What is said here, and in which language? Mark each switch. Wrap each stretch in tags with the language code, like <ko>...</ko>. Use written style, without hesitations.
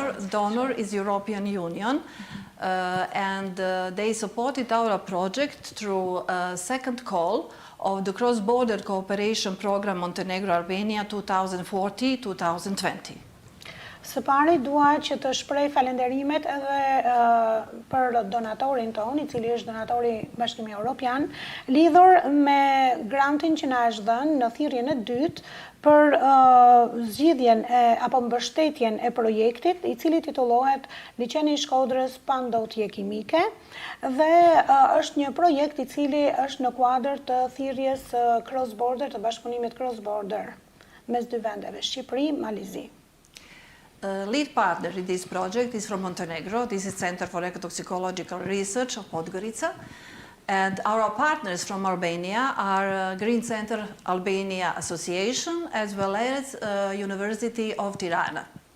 <en>Donor is European Union, and they supported our project through a second call of the cross-border cooperation program Montenegro-Albania 2040-2020.</en> <sq>Së pari dua që të shpreh falenderimet edhe për donatorin ton, i cili është donatori Bashkimi Evropian, lidhur me grantin që na është dhënë në thirrjen e dytë për zgjidhjen apo mbështetjen e projektit, i cili titullohet Liçeni i Shkodrës pa ndotje kimike, dhe është një projekt i cili është në kuadër të thirrjes cross-border, të bashkëpunimit cross-border mes dy vendeve, Shqipëri, Mali i Zi.</sq> <en>Lead partner in this project is from Montenegro. This is Center for Ecotoxicological Research of Podgorica. And our partners from Albania are Green Center Albania Association as well as University of Tirana.</en>